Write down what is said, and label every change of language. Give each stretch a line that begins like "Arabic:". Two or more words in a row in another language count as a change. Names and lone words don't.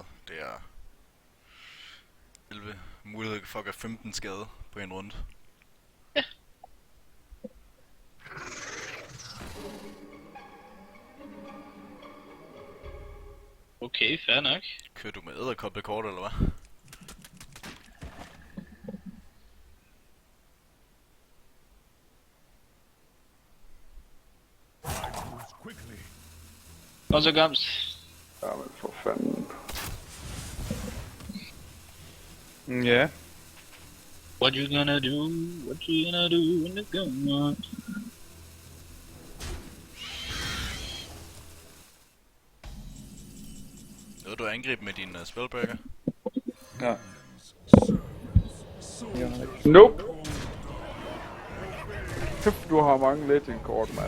Danish: Det er 11. Mulighed for at gøre 15 skade på en runde. Okay, fair nok. Kører du med edderkoppekort eller hvad?
English: Moves quickly.
Danish: Og så Gams. Jamen for fanden. Ja.
English: What you gonna do? What you gonna do when the gun on?
Danish: Nåede du at angribe med din spellbreaker? Ja.
English: Nope.
Danish: Kæft, du har mange legend-kort, mand.